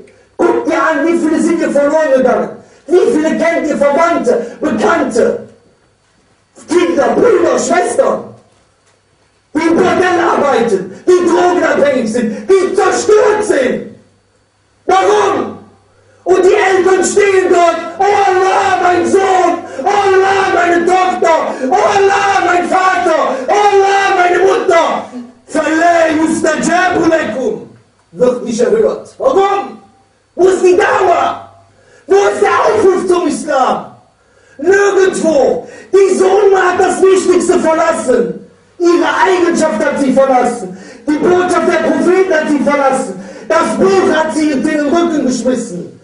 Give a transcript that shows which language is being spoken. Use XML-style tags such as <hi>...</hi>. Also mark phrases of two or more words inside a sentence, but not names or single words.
<de>Guckt dir an, wie viele sind hier verloren gegangen. Wie viele kennt ihr Verwandte, Bekannte, Kinder, Brüder, Schwestern, die im Bordell arbeiten, die drogenabhängig sind, die zerstört sind. Warum? Und die Eltern stehen dort, oh Allah, mein Sohn, oh Allah, meine Tochter, oh Allah, mein Vater, oh Allah, meine Mutter.</de> <ar>فَلَا يُسْتَجَابُ لَكُمْ</ar> <de>wird nicht erhört. Warum? Wo ist die Dauer? Wo ist der Aufruf zum Islam? Nirgendwo. Diese Umma hat das Wichtigste verlassen. Ihre Eigenschaft hat sie verlassen. Die Botschaft der Propheten hat sie verlassen. Das Buch hat sie in den Rücken geschmissen.</de>